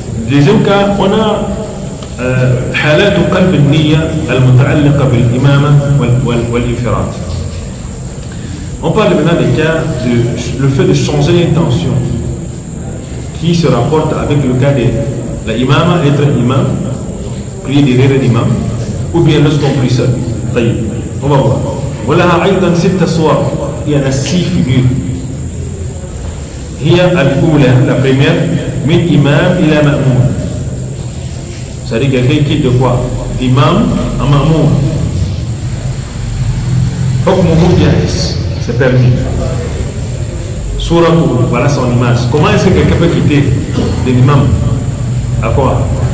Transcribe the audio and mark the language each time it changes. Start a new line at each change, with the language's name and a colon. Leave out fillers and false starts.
French: Deuxième cas, on a
Arabic: حالات قلب النية المتعلقة بالإمامة والانفراد.
French: On parle maintenant des cas de le fait de changer l'intention qui se rapporte avec le cas de l'imama, être imam, prier derrière l'imam, ou bien lorsqu'on prie seul. On va voir.
Arabic: ولها أيضا 6 صور.
French: Il y en a 6 figures.
Arabic: هي الأولى,
French: la première,
Arabic: من إمام إلى مأمون.
French: C'est-à-dire quelqu'un qui est de quoi? D'imam à mamoun.
Arabic: Hukmuhu jaiz,
French: c'est permis. Surah, voilà son image. Comment est-ce que quelqu'un peut quitter de l'imam à quoi?